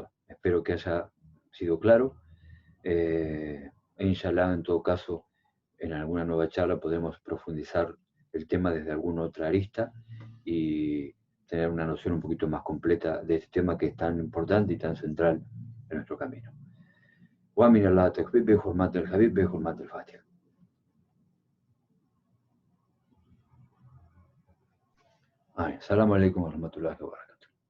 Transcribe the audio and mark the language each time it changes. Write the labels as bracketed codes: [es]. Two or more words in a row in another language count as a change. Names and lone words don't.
[es] Espero que haya sido claro. Inshallah, en todo caso, en alguna nueva charla podemos profundizar el tema desde alguna otra arista y tener una noción un poquito más completa de este tema que es tan importante y tan central en nuestro camino. [ar] ومن الله تكبير بحرمة الحبيب بحرمة الفاتحة. السلام عليكم ورحمة الله وبركاته.